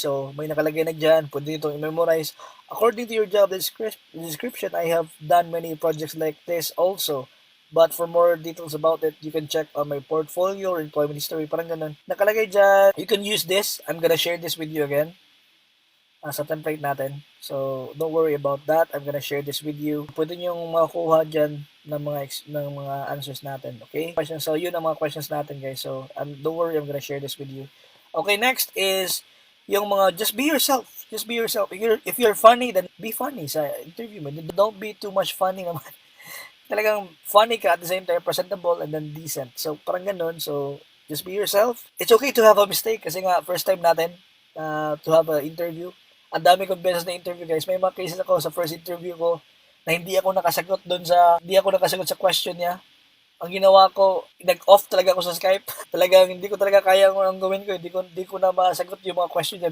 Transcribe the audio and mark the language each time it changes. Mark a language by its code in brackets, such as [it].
[tl] So may nakalagay na dyan. Pwede nyo itong i-memorize. [en] According to your job description, I have done many projects like this also. But for more details about it, you can check on my portfolio or employment history. [tl] Parang ganun. Nakalagay dyan. [en] You can use this. I'm gonna share this with you again [tl] sa template natin. [en] So, don't worry about that. I'm gonna share this with you. [tl] Pwede nyo makuha dyan ng mga answers natin. Okay? So, yun ang mga questions natin, guys. [en] So, don't worry. I'm gonna share this with you. Okay, next is [tl] yung mga [en] just be yourself. Just be yourself. If you're funny, then be funny [tl] sa interview mo. [en] Don't be too much funny naman. [tl] Talagang funny ka [en] at the same time presentable and then decent. [tl] So parang ganun. [en] So just be yourself. It's okay to have a mistake [tl] kasi nga first time natin [en] to have an interview. [tl] Ang dami kong beses na interview guys. May mga cases ako sa [en] first interview [tl] ko na hindi ako nakasagot sa question niya. Ang ginawa ko, nag-off talaga ako sa Skype. Talagang hindi ko talaga kaya ang gawin ko. Hindi ko na masagot yung mga question niya.